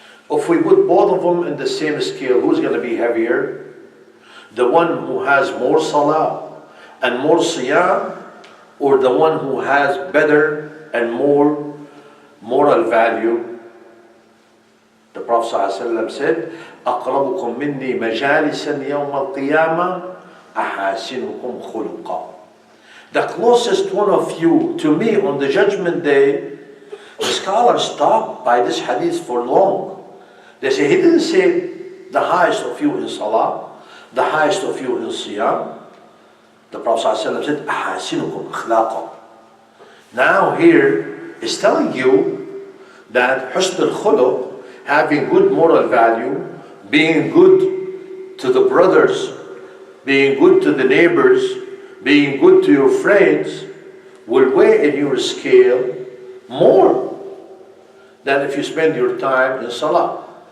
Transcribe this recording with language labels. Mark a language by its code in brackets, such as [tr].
[en] If we put both of them in the same scale, who's going to be heavier? The one who has more salah and more siyam, or the one who has better and more moral value? The Prophet ﷺ said, [ar] أقربكم مني مجالسا يوم القيامة أحاسنكم خلقا. [en] The closest one of you to me on the judgment day, the scholars stop by this hadith for long. They say, he didn't say the highest of you in salah, the highest of you in siyam. The Prophet ﷺ said, [ar] أحاسنكم أخلاقا. [en] Now here is telling you that husn al-khuluq, having good moral value, being good to the brothers, being good to the neighbors, being good to your friends, will weigh in your scale more than if you spend your time in salah.